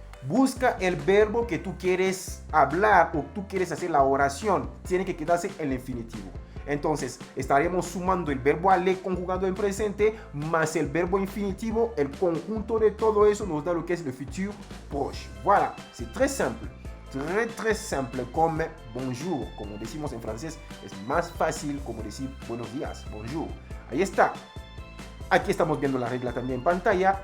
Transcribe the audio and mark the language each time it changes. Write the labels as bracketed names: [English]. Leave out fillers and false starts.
[Spanish] Busca el verbo que tú quieres hablar o tú quieres hacer la oración. Tiene que quedarse en el infinitivo. Entonces, estaremos sumando el verbo aller conjugado en presente más el verbo infinitivo. El conjunto de todo eso nos da lo que es le futur proche. [French] Voilà, c'est très simple. Très simple comme bonjour. [Spanish] Como decimos en francés, es más fácil como decir buenos días, bonjour. Ahí está. Aquí estamos viendo la regla también en pantalla.